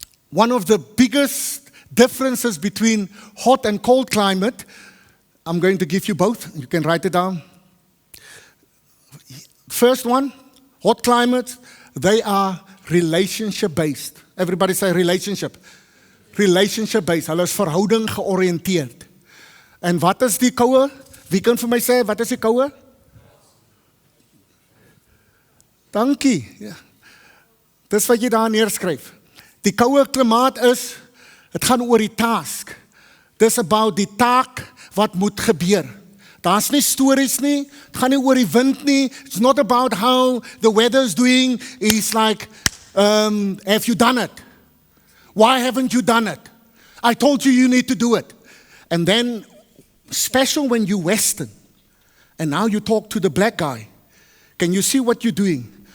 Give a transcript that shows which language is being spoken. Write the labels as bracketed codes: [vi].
[en] One of the biggest differences between hot and cold climate, I'm going to give you both. You can write it down. First one, hot climate, they are relationship-based. Everybody say relationship. Relationship-based. [af] Hulle is verhouding georiënteerd. En wat is die koue? Wie kan vir my sê, wat is die koue? Dankie. Ja. Dis wat jy daar neerskryf. Die koue klimaat is, het gaan oor die task. Dis about die taak wat moet gebeur. Daar's nie stories nie, het gaan nie oor die wind nie. [en] It's not about how the weather is doing. It's like, have you done it? Why haven't you done it? I told you need to do it. And then, special when you're Western, and now you talk to the black guy, can you see what you're doing?